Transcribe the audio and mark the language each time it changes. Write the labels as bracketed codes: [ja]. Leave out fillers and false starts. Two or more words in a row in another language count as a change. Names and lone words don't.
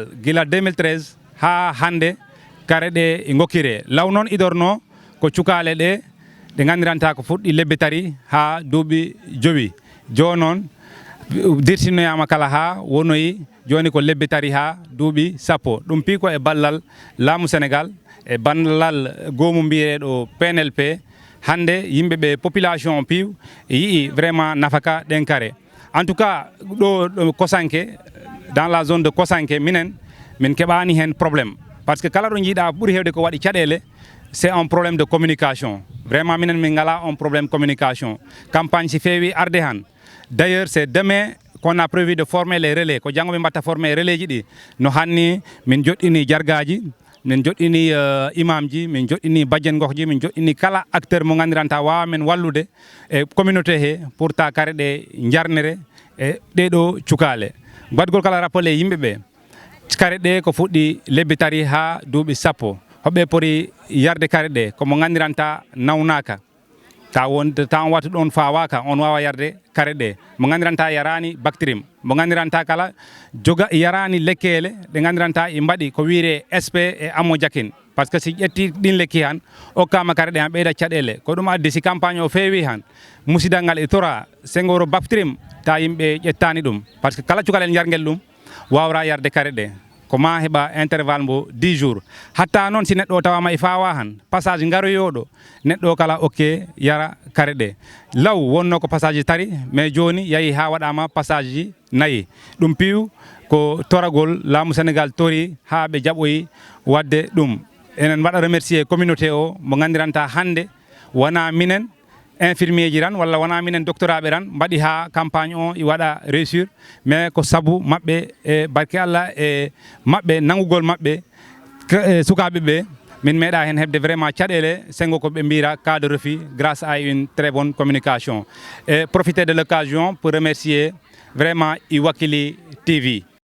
[ff] gila 2013 ha hande kare ɗe e gokkire law noon idorno ko cukale ɗe ɗe gandiranta ko fuɗɗi lebbi tari ha duuɓi 5 joni noon dirtinoyama kala ha wonoyi joni ko lebbi tari ha duuɓi 10 ɗum pi ko e ballal laamu Sénégal e ballal goomu mbiyeɗo PNLP hande yimɓeɓe population piiw yii vraiment nafaka ɗen kare. [fr] En tout cas ɗo Kosanké, dans la zone de Kosanké [ff] min keɓani hen probléme [fr] par ce que [ff] kala ɗo jiiɗa ɓuuri hewde ko waɗi caɗele [fr] c'est un problème de communication. [ff] Vraiment min ngala [fr] un problème de communication. [ff] Campagne si feewi arde han. [fr] D'ailleurs c'est demain qu'on a prévu de former les relais [ff] ko janggo ɓe mbatta [fr] former relais [ff] ji ɗi no hanni min joɗɗini jargaji, min joɗɗini imamji, min joɗɗini bajjen gohji, min joɗɗini kala acteur mo gandiranta wawa men wallude e communauté he pour ta kare ɗe jarnere e ɗeɗo cukale. Badgol kala rappelé yimɓeɓe kare ɗe ko fuɗɗi lebbi tari ha duuɓi 10 hoɓɓe pori yarde kare ɗe komo gandiranta nawnaka ta on wattu ɗon fawaka on wawa yarde kare ɗe mo gandiranta yarani bactérie mo gandiranta kala yarani lekkele ɗe gandiranta e mbaɗi ko wiire [fr] SP et amodiaquine par ce que [ff] si ƴetti ɗin lekki han okkama kare ɗe han ɓeyda caɗele ko ɗum addi si campagne o feewi han musidal ngal e tora sengoro bactérie ta yimɓe ƴettani ɗum [fr] par ce que [ff] kala cukalel jarguel ɗum wawra yarde kare ɗe ko ma heɓa intervalle mo 10 jours hatta noon si neɗɗo tawama e fawa han passage garoyoɗo neɗɗo kala ok yara kare ɗe law wonno ko passage tari mais joni yahi ha waɗama passage ji 4 ɗum piiw ko toragol laamu Sénégal tori ha ɓe jaɓoyi wadde ɗum. Enen mbaɗa [fr] remercier communauté [ff] o mo gandiranta hande wona minen infirmier ji ran walla wona minen doctoraɓe ran mbaɗi ha campagne o i waɗa réussir mais ko saabu mabɓe e barke Allah e mabɓe nangugol mabɓe sukaɓe ɓe min meeɗa hen hebde vraiment caɗele sengo ko ɓe mbira [fr] cas de refus grâce à une très bonne communication et profiter de l'occasion pour remercier vraiment Iwakili TV